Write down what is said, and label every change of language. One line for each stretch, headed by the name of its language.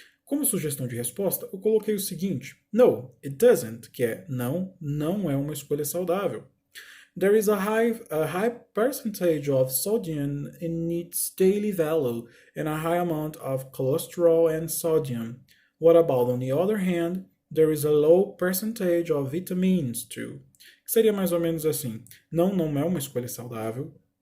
Portuguese: Como sugestão de resposta, eu coloquei o seguinte:
English: No, it doesn't,
Portuguese: que é não, não é uma escolha saudável.
English: There is a high percentage of sodium in its daily value and a high amount of cholesterol and sodium. What about, on the other hand, there is a low percentage of vitamins too?
Portuguese: Que seria mais ou menos assim: não, não é uma escolha saudável.